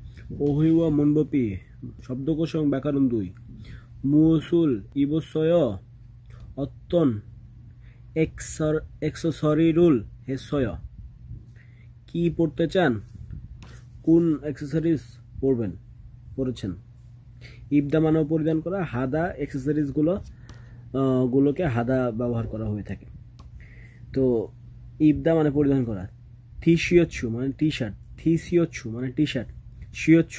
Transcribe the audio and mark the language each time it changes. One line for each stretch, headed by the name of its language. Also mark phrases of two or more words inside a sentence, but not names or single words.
Korean: 오히와 문법이
Bangla: শব্দকোষ এবং ব্যাকরণ
Korean: 2 무엇을 입었어요? 어떤 액세서리를 했어요?
Bangla: কি পড়তে চান? কোন অ্যাকসেসরিজ পরেছেন? ইবদা মানে পরিধান করা, হাদা অ্যাকসেসরিজ গুলোকে হাদা ব্যবহার করা হয়ে থাকে। তো ইবদা মানে পরিধান করা, থিসিয়চ্ছু মানে টি শার্ট, থিসিয়চ্ছু মানে টি শার্ট, শিয়চ্ছু